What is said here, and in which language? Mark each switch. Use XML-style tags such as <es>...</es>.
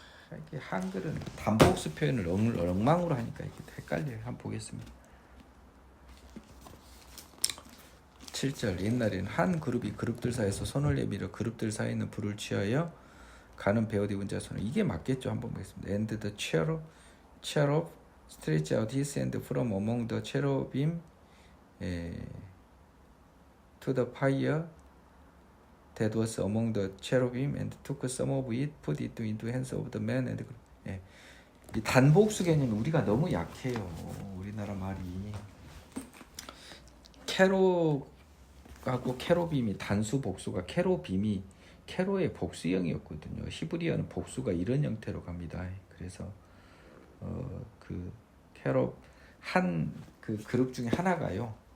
<ko>이렇게 한글은 단복수 표현을 엉망으로 하니까 이렇게 헷갈려요. 한번 보겠습니다. 7절, 옛날에는 한 그룹이 그룹들 사이에서 손을 내밀어 그룹들 사이에 있는 불을 취하여 가는 베옷 입은 자 손을, 이게 맞겠죠? 한번 보겠습니다.</ko> <en>And the cherub stretched out his hand from among the cherubim to the fire that was among the cherubim and took some of it, put it into the hands of the man and</en> <ko>이 단복수 개념이 우리가 너무 약해요. 우리나라 말이 캐로하고 캐로빔이 단수 복수가 케로빔이 캐로의 복수형이었거든요. 히브리어는 복수가 이런 형태로 갑니다. 그래서 그 캐로 그 그룹 중에 하나가요.</ko>